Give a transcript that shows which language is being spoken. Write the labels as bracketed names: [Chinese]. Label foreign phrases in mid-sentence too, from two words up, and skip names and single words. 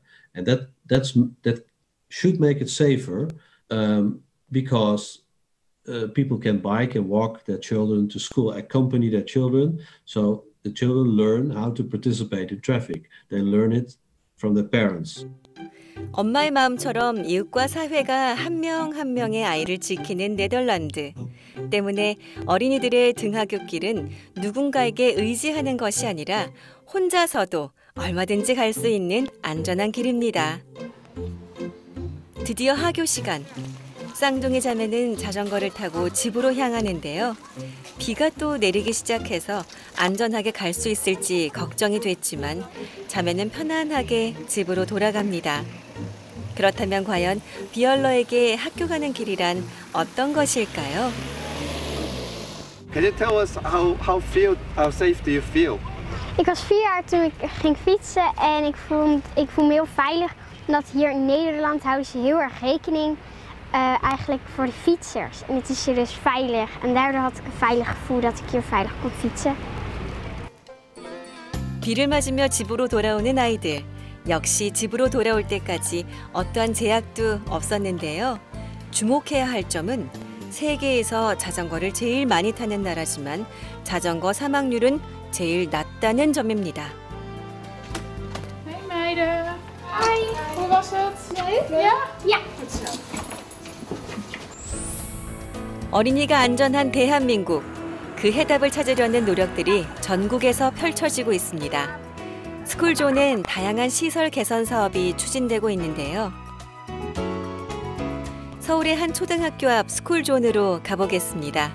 [English] And that should make it safer because people can bike and walk their children to school, accompany their children. So the children learn how to participate in traffic. They learn it from their parents. [Korean] 엄마의 마음처럼 이웃과 사회가 한 명 한 명의 아이를 지키는 네덜란드. 때문에 어린이들의 등하굣길은 누군가에게 의지하는 것이 아니라 혼자서도 얼마든지 갈 수 있는 안전한 길입니다. 드디어 하교 시간. 쌍둥이 자매는 자전거를 타고 집으로 향하는데요. 비가 또 내리기 시작해서 안전하게 갈 수 있을지 걱정이 됐지만 자매는 편안하게 집으로 돌아갑니다. 그렇다면 과연 비얼러에게 학교 가는 길이란 어떤 것일까요? [English] Can you tell us how safe do you feel? [Dutch] Ik was 4 jaar toen ik ging fietsen en ik voel me heel veilig. Omdat hier in Nederland houden ze heel erg rekening eigenlijk voor de fietsers. En het is hier dus veilig. En daardoor had ik een veilig gevoel dat ik hier veilig kon fietsen. [Korean] 비를 맞으며 집으로 돌아오는 아이들. 역시 집으로 돌아올 때까지 어떠한 제약도 없었는데요. 주목해야 할 점은 세계에서 자전거를 제일 많이 타는 나라지만 자전거 사망률은 제일 낮다는 점입니다. [Dutch] Hey meiden. Hi. Hoe was het? Leuk? Ja? Ja. Goed zo. [Korean] 어린이가 안전한 대한민국. 그 해답을 찾으려는 노력들이 전국에서 펼쳐지고 있습니다. 스쿨존엔 다양한 시설 개선 사업이 추진되고 있는데요. 서울의 한 초등학교 앞 스쿨존으로 가보겠습니다.